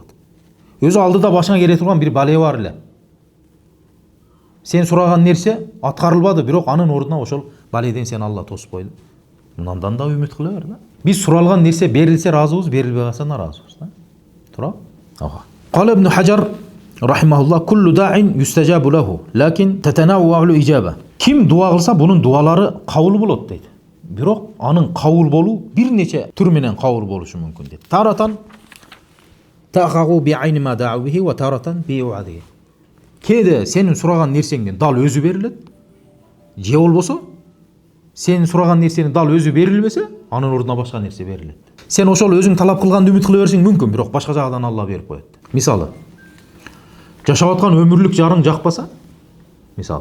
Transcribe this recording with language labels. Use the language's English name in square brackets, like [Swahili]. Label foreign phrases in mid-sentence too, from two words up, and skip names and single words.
[Kyrgyz] Өзү алдыда башыңа келе турган бир бала бар эле. Сен сураган нерсе аткарылбады, бирок анын ордуна ошол баледен сен Алла тосуп койду. Мындан да үмүт кыла бер да. Биз суралган нерсе берилсе разыбыз, берилбей калса наразыбыз да. Тура? Ага. [Arabic] قال ابن حجر رحمه الله كل داع يستجاب له لكن تتنوع الإجابة. [Kyrgyz] Kim дуа кылса, бунун дуалары кабыл болот дейт. Бирок анын кабыл болуу бир нече түр менен кабыл болушу мүмкүн дейт. [Arabic] تارة تقع بعين ما دعا به وتارة بوعده. [Kyrgyz] Кээде сенин сураган нерсеңден дал өзү берилет. Же болбосо, сен сураган нерсени дал өзү берилбесе, анын ордуна башка нерсе берилет. Сен ошол өзүң талап кылганды үмүт кыла берсең мүмкүн, бирок башка жагдан Алла берип коет. Мисалы, жашап аткан өмүрлүк жарың жакпаса, мисалы.